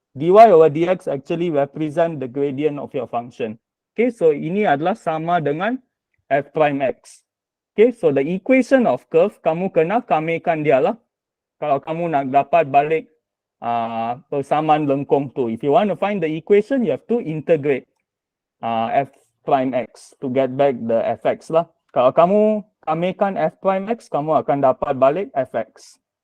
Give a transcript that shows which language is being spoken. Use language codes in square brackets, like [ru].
[en] Dy over dx actually represent the gradient of your function. [ms] Okay, so ini adalah sama dengan f prime x. [en] Okay, so the equation of curve, [ms] kamu kena kamikan dia lah. Kalau kamu nak dapat balik persamaan lengkung tu. [en] If you want to find the equation, you have to integrate f prime x to get back the fx lah. [ms] Kalau kamu kamikan f prime x, kamu akan dapat balik fx.